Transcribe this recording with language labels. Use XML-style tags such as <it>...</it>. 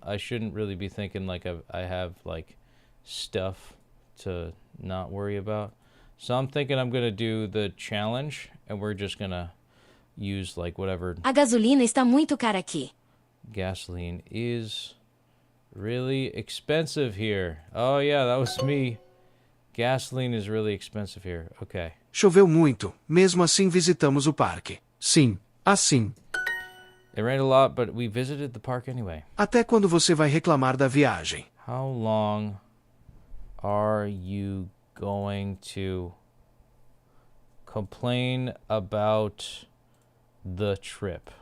<en>I shouldn't really be thinking like I have like stuff to not worry about. So I'm thinking I'm gonna do the challenge, and we're just gonna use like whatever.</en> <pt>A gasolina está muito cara aqui.</pt> <en>Gasoline is really expensive here. Oh yeah, that was me. Gasoline is really expensive here. Okay.</en> <pt>Choveu muito, mesmo assim visitamos o parque. Sim, assim.</pt> <en>It rained a lot, but we visited the park anyway.</en> <pt>Até quando você vai reclamar da viagem?</pt> <en>How long are you going to complain about the trip?</en>